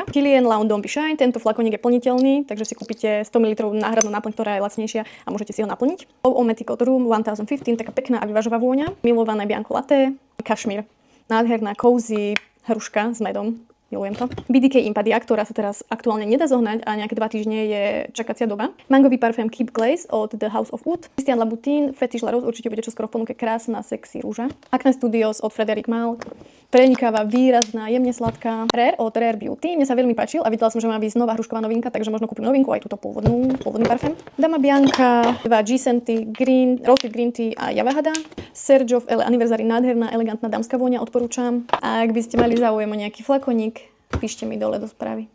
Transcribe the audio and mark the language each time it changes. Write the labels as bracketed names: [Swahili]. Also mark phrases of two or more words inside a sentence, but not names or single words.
[Slovak] Kilian Lawn Don't Be Shy, tento flakoník je plniteľný, takže si kúpite 100 ml náhradnú náplň, ktorá je lacnejšia a môžete si ho naplniť. Ometic od Room 1015, taká pekná a vyvážová vôňa. Milované Bianco Latte, kašmír, nádherná, cozy hruška s medom. Milujem to. BDK Impadia, ktorá sa teraz aktuálne nedá zohnať a nejaké 2 týždne je čakacia doba. Mangový parfém Keep Glaze od The House of Wood. Christian Louboutin, Fetish La Rose, určite bude čoskoro v ponuke, krásna, sexy rúža. Acne Studios od Frederic Malle. Prenikáva, výrazná, jemne sladká. Rare od Rare Beauty. Mne sa veľmi páčil a videla som, že má byť nová hrušková novinka, takže možno kúpim novinku aj túto pôvodný parfém. Dama Bianca, 2 G-Scenty, Roasted Green Tea a Javahada. Serge of L Anniversary, nádherná, elegantná dámska vôňa, odporúčam. A ak by ste mali záujem o nejaký flakoník, píšte mi dole do správy.